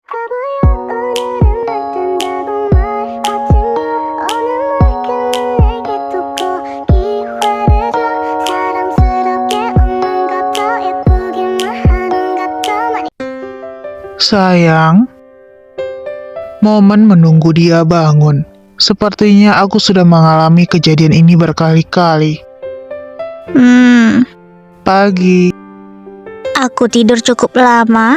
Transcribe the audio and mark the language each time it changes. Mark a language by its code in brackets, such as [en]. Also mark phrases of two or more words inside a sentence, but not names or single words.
[ko] 바보야 오늘은 날 뜬다고 말하지마 오늘 물결은 내게 돋고 기회를 줘 사랑스럽게 웃는 것도 예쁘기만 하는 것도 많이 [id] Sayang, momen menunggu dia bangun. Sepertinya aku sudah mengalami kejadian ini berkali-kali. Pagi, Aku tidur cukup lama.